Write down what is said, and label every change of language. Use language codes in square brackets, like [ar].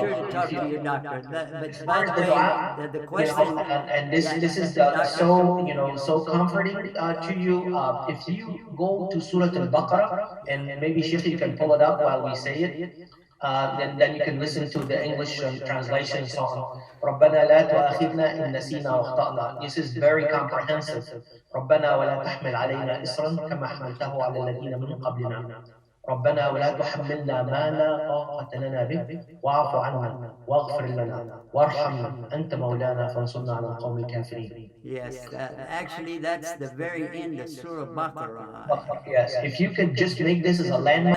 [en] sure to talk to your doctor. But by the way, the question, and this is so comforting to you. If you go to Surah Al-Baqarah, and maybe Sheikh, you can pull it up while we say it. Then you can listen to the English translation song. [ar] ربنا لا تؤاخذنا إن نسينا وأخطأنا. [en] This is very comprehensive. [ar] ربنا ولا تحمل علينا إصرا كما حملته على الذين من قبلنا. ربنا ولا تحملنا ما لا طاقة لنا به واعف عنا واغفر لنا وارحمنا أنت مولانا فانصرنا على القوم الكافرين. [en] Yes, actually that's the very end of Surah Baqarah. Yes, if you could just make this as a landmark.